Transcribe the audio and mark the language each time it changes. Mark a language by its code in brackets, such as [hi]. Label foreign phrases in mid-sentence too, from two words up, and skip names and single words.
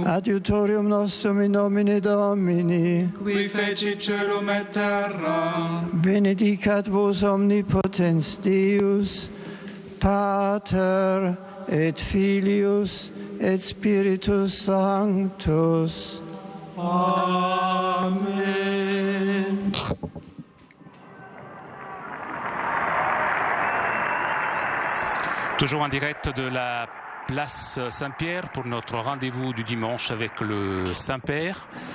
[la] Adiutorium nostrum in nomine Domini. Qui fecit celum et terra. Benedicat vos omnipotens Deus, Pater et Filius et Spiritus Sanctus. Amen. [fr] Toujours en direct de la place Saint-Pierre pour notre rendez-vous du dimanche avec le Saint-Père.